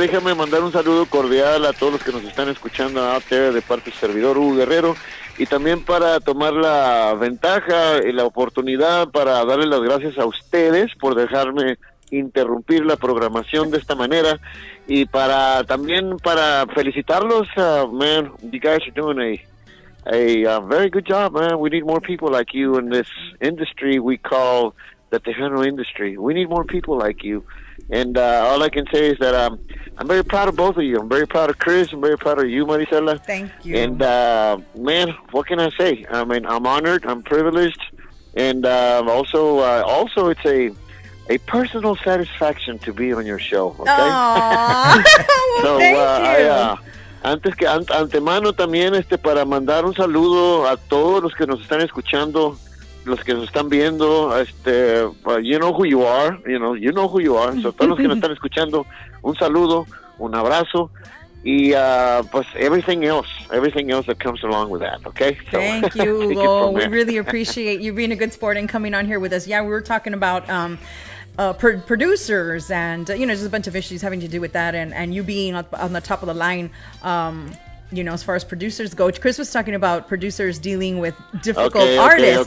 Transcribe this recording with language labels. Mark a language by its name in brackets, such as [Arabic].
[Spanish] déjame mandar un saludo cordial a todos los que nos están escuchando [English] out there [Spanish] de parte del servidor Hugo Guerrero y también para tomar la ventaja y la oportunidad para darle las gracias a ustedes por dejarme interrumpir la programación de esta manera y para también para felicitarlos, [English] man, you guys are doing a very good job, man. We need more people like you in this industry we call the Tejano industry. We need more people like you. And all I can say is that I'm very proud of both of you. I'm very proud of Chris. I'm very proud of you, Marisela. Thank you. And, man, what can I say? I mean, I'm honored. I'm privileged. And also it's a personal satisfaction to be on your show, okay? Aww. Well, So, thank you. [Spanish] antes que antemano también para mandar un saludo a todos los que nos están escuchando, los que nos están viendo, [English] you know who you are, [Spanish] you know who you are. So, todos los que nos están escuchando, un saludo, un abrazo y pues [English] everything else that comes along with that, okay? So, Thank you, take it Hugo. from We there. really appreciate you being a good sport and coming on here with us. Yeah, we were talking about producers and just a bunch of issues having to do with that, and you being on the top of the line. As far as producers go, Chris was talking about producers dealing with difficult artists.